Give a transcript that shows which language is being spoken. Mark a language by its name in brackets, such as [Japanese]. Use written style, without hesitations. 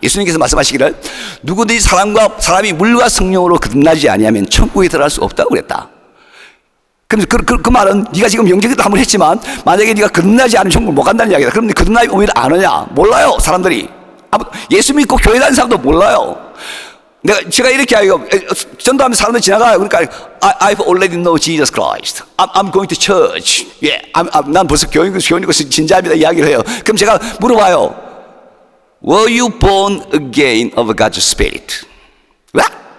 [Korean] 예수님께서 말씀하시기를 누구든지 사람이 물과 성령으로 거듭나지 아니하면 천국에 들어갈 수 없다고 그랬다. 그럼 그 말은 네가 지금 영접 기도 한 번 했지만 만약에 네가 거듭나지 않으면 천국을 못 간다는 이야기다. 그럼 거듭나면 오히려 안 오냐? 몰라요, 사람들이. 예수 믿고 교회 다니는 사람도 몰라요. 제가 이렇게 하고 전도하면 사람들 지나가요. 그러니까 [English] I've already know Jesus Christ. I'm going to church. [Korean] 예, 난 벌써 교인이고 진지합니다 이야기를 해요. 그럼 제가 물어봐요. [English] Were you born again of God's Spirit? What?